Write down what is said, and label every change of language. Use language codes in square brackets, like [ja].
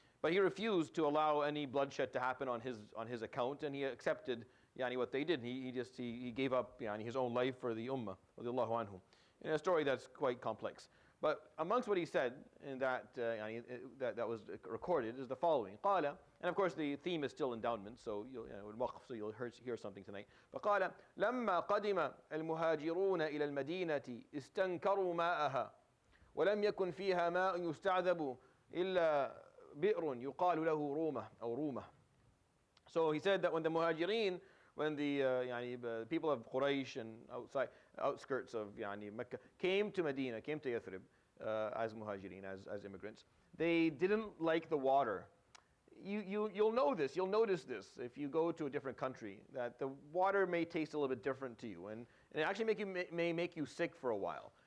[en] But he refused to allow any bloodshed to happen on his account, and he accepted what they did. He gave up his own life for the Ummah, radiallahu anhu. In a story that's quite complex. But amongst what he said in that was recorded is the following. قال, and of course the theme is still endowment, so you'll hear something tonight. [ar] فقال لما قدم المهاجرون إلى المدينة استنكروا ماءها ولم يكن فيها ماء يستعذب إلا بئر يقال له رومة أو رومة. [en] So he said that when the Muhajirin, when the people of Quraysh and outskirts of Mecca came to Medina, came to Yathrib as Muhajirin, as immigrants, they didn't like the water. You'll know this, you'll notice this if you go to a different country, that the water may taste a little bit different to you, and it actually may make you sick for a while.